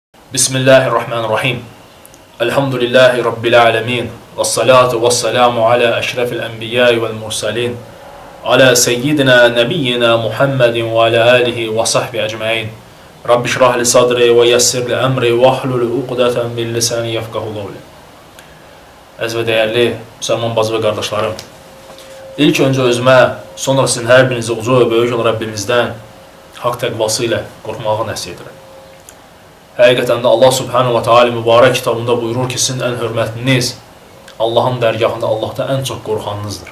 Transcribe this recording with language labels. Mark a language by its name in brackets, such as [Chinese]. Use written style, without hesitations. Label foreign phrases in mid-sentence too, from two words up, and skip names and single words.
[Arabic] بسم الله الرحمن الرحيم الحمد لله رب العالمين. والصلاة والسلام على أشرف الأنبياء والمرسلين. على سيدنا نبينا محمد وعلى آله وصحبه أجمعين. رب اشرح لي صدري ويسر لي أمري واحلل عقدة من لساني يفقه قولي. [Azerbaijani] Əziz və dəyərli müsəlman bacı və qardaşlarım, İlk öncə özümə, sonra sizin hər birinizə uca və böyük olan Rabbimizdən haqq təqvası ilə qorxmağı nəsih edirəm. Həqiqətən də Allah [Arabic] سبحانه وتعالى [Azerbaijani] mübarək kitabında buyurur ki, sizin ən hörmətliniz Allahın dərgahında Allahdan ən çox qorxanınızdır.